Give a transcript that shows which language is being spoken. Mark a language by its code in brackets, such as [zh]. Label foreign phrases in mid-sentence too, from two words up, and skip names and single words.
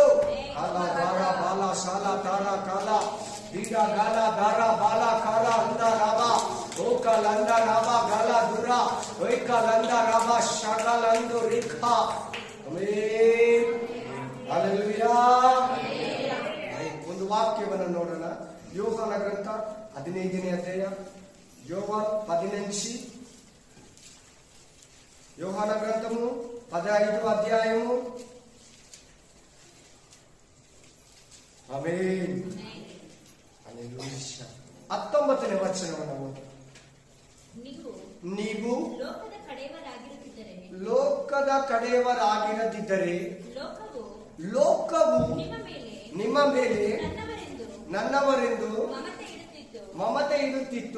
[kn] ಕಾಲ ದಾರ ಬಾಲ ಶಾಲ ತಾರ ಕಾಲ ದೀರ ಗಾಲ ದಾರ ಬಾಲ ಕಾಲ ಅಂದ ರಾಮ ಓಕಾಲ ಅಂದ ರಾಮ ಗಾಲ ದುರ ಓಯ್ಕಾಲ ಅಂದ ರಾಮ ಶಗಲ ಅಂದು ರೇಖಾ. ಆಮೆನ್, ಹಲ್ಲೆಲೂಯಾ. ಒಂದು ವಾಕ್ಯವನ್ನು ನೋಡೋಣ. ಯೋಹಾನ ಗ್ರಂಥ 15ನೇ ಅಧ್ಯಾಯ, [te] యోహాను 15, యోహాన గ్రంథము 15వ అధ్యాయము. [kn] ಆಮೆನ್, ಹಲ್ಲೆಲೂಯಾ. 19ನೇ ವಚನವನ್ನು ಓದಿ. ನೀವು ಲೋಕದ ಕಡೆಯವರಾಗಿರದಿದ್ದರೆ ಲೋಕವು ನಿಮ್ಮ ಮೇಲೆ ನನ್ನವರೆಂದು ಮಮತೆ ಇಡುತ್ತಿತ್ತು.